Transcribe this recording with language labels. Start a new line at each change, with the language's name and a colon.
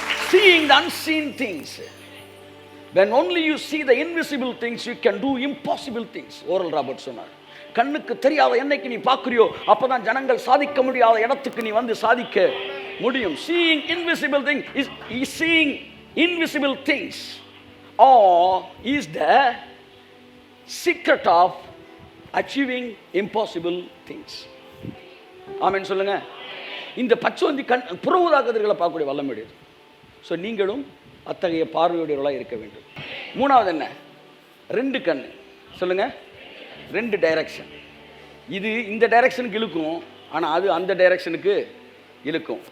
English: Seeing the unseen things. When only you see the invisible things, you can do impossible things.
Tamil: Oral Robert சொன்னார். கண்ணுக்கு தெரியாத என்னைக்கு நீ பார்க்குறியோ அப்பதான் ஜனங்கள் சாதிக்க முடியாத இடத்துக்கு நீ வந்து சாதிக்க முடியும்.
English: Seeing invisible things is seeing invisible things, or is the secret of achieving impossible things.
Tamil: ஆமென் சொல்லுங்க. இந்த பச்சோந்தி புற ஊதா கதிர்களை பார்க்கக்கூடிய வல்லமையுடையது. ஸோ நீங்களும் அத்தகைய பார்வையுடையவர்களாக இருக்க வேண்டும். 3வது என்ன? 2 கண். சொல்லுங்க, 2 டைரக்ஷன். இது இந்த டைரக்ஷனுக்கு இழுக்கும், ஆனால் அது அந்த டைரக்ஷனுக்கு இழுக்கும்.